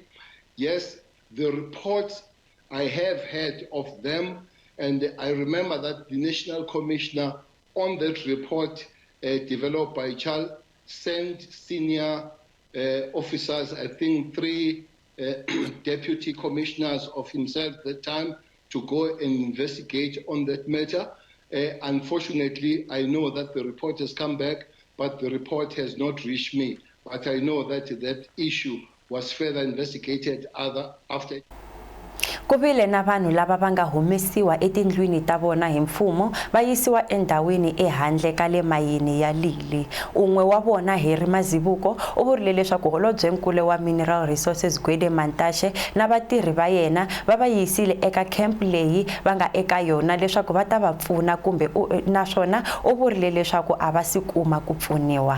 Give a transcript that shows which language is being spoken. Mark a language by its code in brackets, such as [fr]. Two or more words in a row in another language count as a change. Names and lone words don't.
[en] Yes, the reports I have heard of them, and I remember that the National Commissioner on that report developed by Charles sent senior officers, I think 3 deputy commissioners of himself at that time, to go and investigate on that matter. Unfortunately, I know that the report has come back, but the report has not reached me. But I know that that issue was further investigated after. [ts] Ku vile na vanhu lava va nga humesiwa etindlwini ta vona hi mfumo va yisiwa endhawini ehandle ka le mayini ya Lili. Un'we wa vona Heri Mazibuko u vurile leswaku holobyenkulu wa Mineral Resources Gwede Mantashe na vatirhi va yena va yisile eka camp leyi va nga eka yona leswaku va ta va pfuna kumbe naswona u vurile leswaku a va si kuma ku pfuniwa.